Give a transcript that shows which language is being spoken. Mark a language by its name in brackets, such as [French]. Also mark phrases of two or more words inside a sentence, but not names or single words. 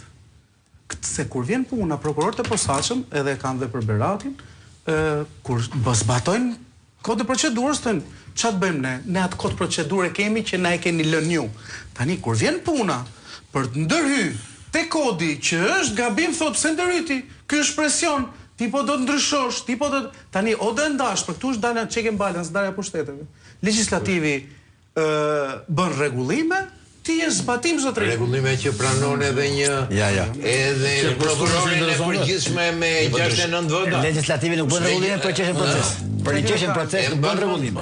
[Albanian] Se kur vjen puna prokurorët e posaçëm, edhe kanë dhe për Beratin, kur zbatojnë kodin e procedurës, thënë, çfarë bëjmë ne? Ne atë kod procedure kemi që na e keni lënë ju. Tani kur vjen puna për të ndërhyr te kodi që është gabim, thotë pse ndërhyti? Ky është presion, ti po do të ndryshosh, ti po do tani o do ndash, për këtu është dalë [English] check and balance, [Albanian] ndarja pushteteve. Legislativi bën rregullime, ti je zbatim zotëri. Rregullime që pranon edhe një edhe prokurorin e përgjithshme me 69 vota. Legislativi nuk bën rregullime për çështën proces. Për një çështje proces nuk bën rregullime.